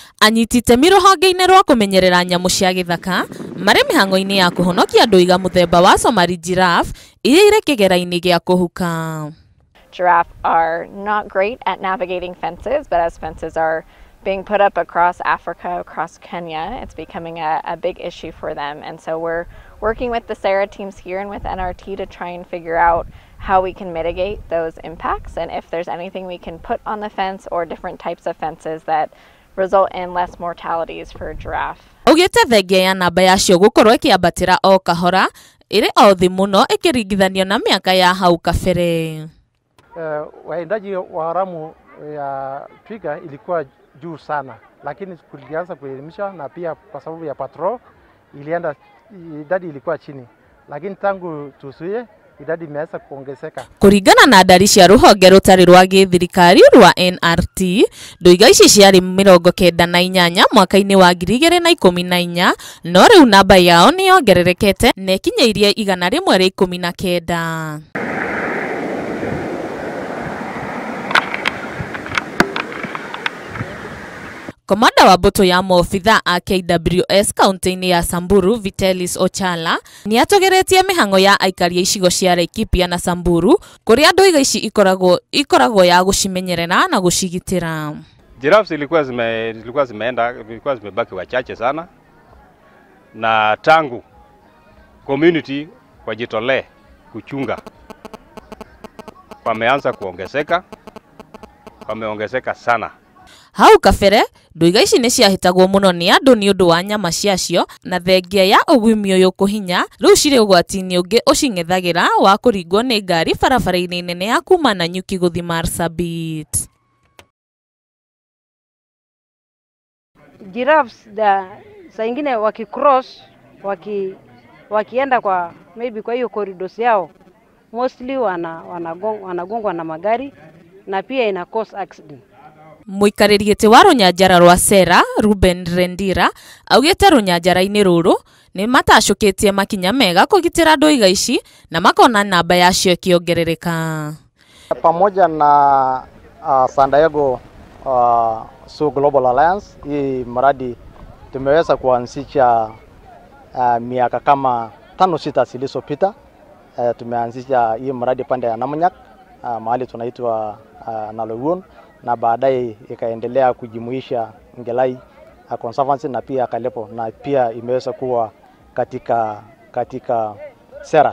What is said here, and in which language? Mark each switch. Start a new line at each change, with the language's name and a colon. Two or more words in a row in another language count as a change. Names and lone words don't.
Kikuyu: anyiti itemi ruhonge-inĩ rwa kumenyerera nyamu cia gĩthaka marĩ mĩhang'o-inĩ ya kũhonokia ndũiga mũthemba wa
English: Somali giraffe
Kikuyu: iria irĩ kĩgera-inĩ gĩa kũhuka.
English: Giraffe are not great at navigating fences, but as fences are being put up across Africa, across Kenya, it's becoming a big issue for them. And so we're working with the SARA teams here and with NRT to try and figure out how we can mitigate those impacts and if there's anything we can put on the fence or different types of fences that result in less mortalities for giraffe.
Kikuyu: Ugite thengia ya namba yacio gukorwo ikiambatira o kahora iri o thi muno ikiringithanio na miaka ya hau kabere.
Swahili: Waendaji wa haramu ya twiga ilikuwa juu sana, lakini kulianza kuelimisha na pia kwa sababu ya patrol idadi ilikuwa chini, lakini tangu tusuie idadi imeanza kuongezeka.
Kikuyu: Kuringana na ndari cia ruhonge rutari rwa githirikari rwa NRT, ndũiga ici ciarĩ 98 mwaka-inĩ wa 2014, no rĩu namba yao nĩ yongererekete na ikinyĩirie 119. Komanda wa mbuto ya maobitha a KWS kaunti-inĩ ya Samburu Vitalis Ochala ni atogeretie mĩhang'o ya aikari icigo cia Laikipia na Samburu kuria ndũiga ici ikoragwo ya gucimenyerera na gucigitira.
Swahili: Giraffes zilikuwa zimebaki wachache sana, na tangu community wajitolee kuchunga wameanza wameongezeka sana.
Kikuyu: Hau kabere ndũiga ici nĩ ciahĩtagwo mũno nĩ andũ nĩ ũndũ wa nyama ciacio, na thengia ya ũgwimi ũyũ kũhinya rĩu cirĩ ũgwati-inĩ ũngĩ ũcing'ethagĩra wa kũringwo nĩ ngari barabara-inĩ nene ya kuma Nanyuki gũthiĩ Marsabit.
Swahili: Giraffes saa ingine wakicross wakienda kwa maybe kwa hiyo corridors yao, mostly wanagongwa na magari na pia ina
English: cause accident.
Kikuyu: Muikarĩri gĩtĩ wa rũnyanjara rwa SARA Ruben Rendira augĩte rũnyanjara-inĩ rũrũ nĩ matacũkĩtie makinya mega kũgitĩra ndũiga ici na makona namba yacio ĩkĩongerereka.
Swahili: Pamoja na San Diego Zoo Global Alliance, hii mradi tumeweza kuanzisha miaka kama 5-6 zilizopita. Tumeanzisha hii mradi pande ya Namunyak, mahali tunaitwa Naloguon, na baadaye ikaendelea kujimuisha Ngelai Conservancy na pia Kalepo, na pia imeweza kuwa katika SARA.